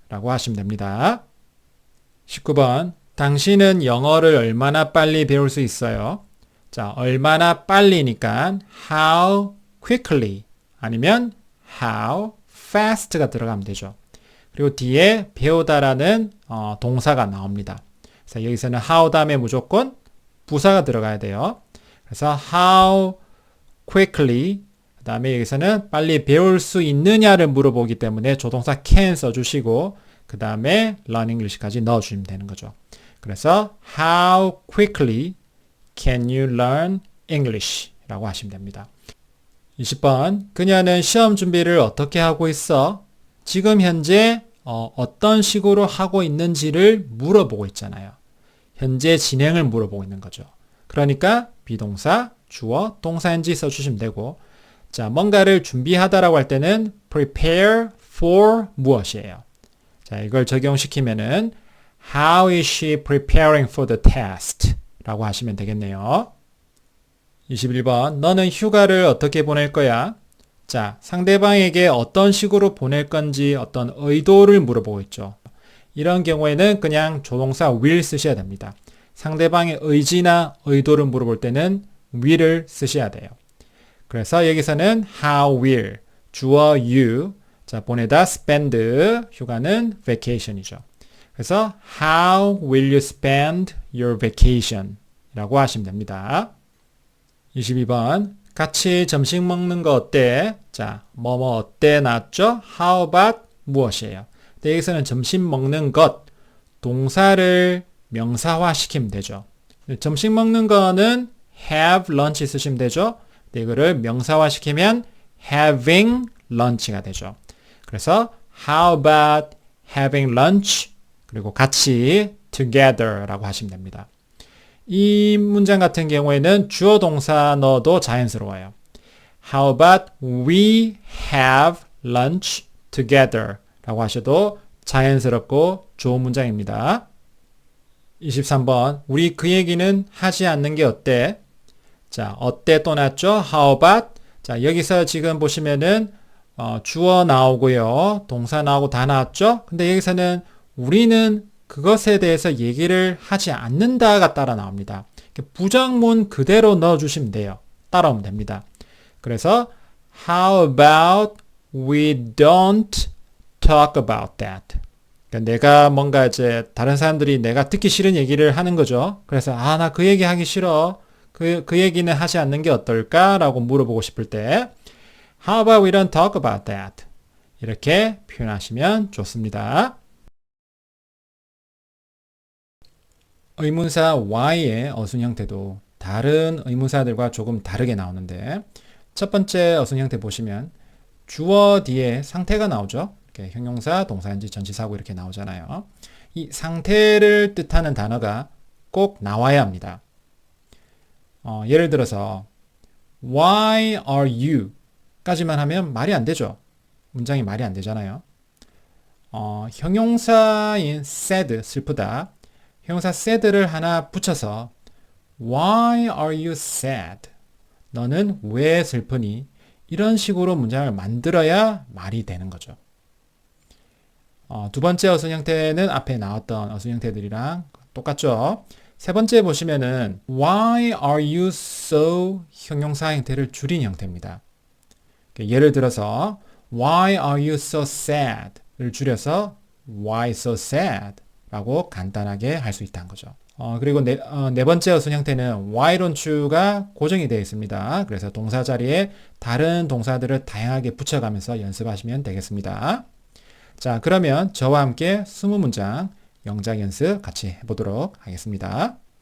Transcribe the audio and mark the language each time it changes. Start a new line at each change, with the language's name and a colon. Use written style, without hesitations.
Korean: 라고 하시면 됩니다. 19번. 당신은 영어를 얼마나 빨리 배울 수 있어요? 자, 얼마나 빨리니까
English: how quickly
Korean: 아니면
English: how fast
Korean: 가 들어가면 되죠. 그리고 뒤에 배우다라는 동사가 나옵니다. 그래서 여기서는 how 다음에 무조건 부사가 들어가야 돼요. 그래서 how quickly 그 다음에 여기서는 빨리 배울 수 있느냐를 물어보기 때문에 조동사 can 써주시고 그 다음에
English: learn English
Korean: 까지 넣어주시면 되는 거죠. 그래서
English: how quickly can you learn English?
Korean: 라고 하시면 됩니다. 20번. 그녀는 시험 준비를 어떻게 하고 있어? 지금 현재 어떤 식으로 하고 있는지를 물어보고 있잖아요. 현재 진행을 물어보고 있는 거죠. 그러니까 비동사, 주어, 동사인지 써주시면 되고 자, 뭔가를 준비하다라고 할 때는 prepare for 무엇이에요? 자, 이걸 적용시키면은
English: How is she preparing for the test?
Korean: 라고 하시면 되겠네요. 21번. 너는 휴가를 어떻게 보낼 거야? 자, 상대방에게 어떤 식으로 보낼 건지 어떤 의도를 물어보고 있죠. 이런 경우에는 그냥 조동사 will 쓰셔야 됩니다. 상대방의 의지나 의도를 물어볼 때는 will을 쓰셔야 돼요. 그래서 여기서는
English: how will,
Korean: 주어 you, 자, 보내다 spend, 휴가는 vacation이죠.
English: 그래서 how will you spend your vacation?
Korean: 라고 하시면 됩니다. 22번. 같이 점심 먹는 거 어때? 자, 뭐뭐 어때 나왔죠?
English: How about
Korean: 무엇이에요? 근데 여기서는 점심 먹는 것, 동사를 명사화 시키면 되죠. 점심 먹는 거는
English: have lunch
Korean: 쓰시면 되죠. 근데 이거를 명사화 시키면
English: having lunch
Korean: 가 되죠. 그래서
English: how about having lunch?
Korean: 그리고 같이 together 라고 하시면 됩니다. 이 문장 같은 경우에는 주어 동사 넣어도 자연스러워요.
English: How about we have lunch together
Korean: 라고 하셔도 자연스럽고 좋은 문장입니다. 23번. 우리 그 얘기는 하지 않는 게 어때? 자, 어때 또 나왔죠?
English: How about?
Korean: 자, 여기서 지금 보시면은 주어 나오고요. 동사 나오고 다 나왔죠? 근데 여기서는 우리는 그것에 대해서 얘기를 하지 않는다가 따라 나옵니다. 부정문 그대로 넣어주시면 돼요. 따라오면 됩니다. 그래서
English: How about we don't talk about that?
Korean: 그러니까 내가 뭔가 이제 다른 사람들이 내가 듣기 싫은 얘기를 하는 거죠. 그래서 나 그 얘기 하기 싫어. 그 얘기는 하지 않는 게 어떨까라고 물어보고 싶을 때
English: How about we don't talk about that?
Korean: 이렇게 표현하시면 좋습니다. 의문사 Y의 어순 형태도 다른 의문사들과 조금 다르게 나오는데 첫 번째 어순 형태 보시면 주어 뒤에 상태가 나오죠. 이렇게 형용사, 동사인지, 전치사고 이렇게 나오잖아요. 이 상태를 뜻하는 단어가 꼭 나와야 합니다. 예를 들어서
English: Why are you?
Korean: 까지만 하면 말이 안 되죠. 문장이 말이 안 되잖아요. 형용사인 sad, 슬프다. 형용사 sad를 하나 붙여서
English: Why are you sad?
Korean: 너는 왜 슬프니? 이런 식으로 문장을 만들어야 말이 되는 거죠. 두 번째 어순 형태는 앞에 나왔던 어순 형태들이랑 똑같죠. 세 번째 보시면은
English: Why are you so
Korean: 형용사 형태를 줄인 형태입니다. 예를 들어서
English: Why are you so sad?를 줄여서 Why so sad?
Korean: 라고 간단하게 할 수 있다는 거죠. 그리고 네 번째 어순 형태는
English: Why don't you
Korean: 가 고정이 되어 있습니다. 그래서 동사 자리에 다른 동사들을 다양하게 붙여가면서 연습하시면 되겠습니다. 자, 그러면 저와 함께 20문장 영작 연습 같이 해보도록 하겠습니다.